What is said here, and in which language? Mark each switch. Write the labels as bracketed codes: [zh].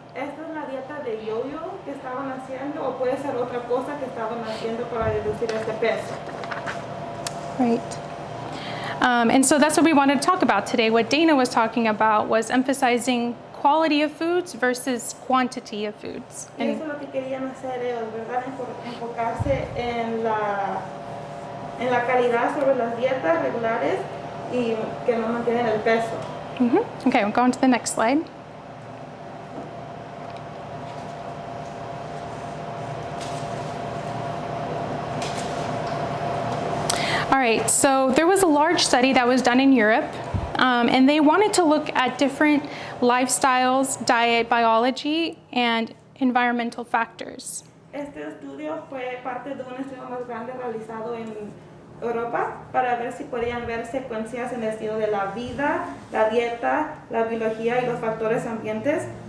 [es] ¿Esta es la dieta de yo-yo que estaban haciendo o puede ser otra cosa que estaban haciendo para reducir este peso? [en] Right. And so that's what we wanted to talk about today. What Dana was talking about was emphasizing quality of foods versus quantity of foods. [es] Y eso es lo que querían hacer ellos, ¿verdad? Enfocarse en la calidad sobre las dietas regulares y que no mantienen el peso. [en] Okay, we'll go on to the next slide. All right, so there was a large study that was done in Europe, and they wanted to look at different lifestyles, diet, biology, and environmental factors. [es] Este estudio fue parte de un estudio más grande realizado en Europa para ver si podían ver secuencias en el estilo de la vida, la dieta, la biología y los factores ambientes.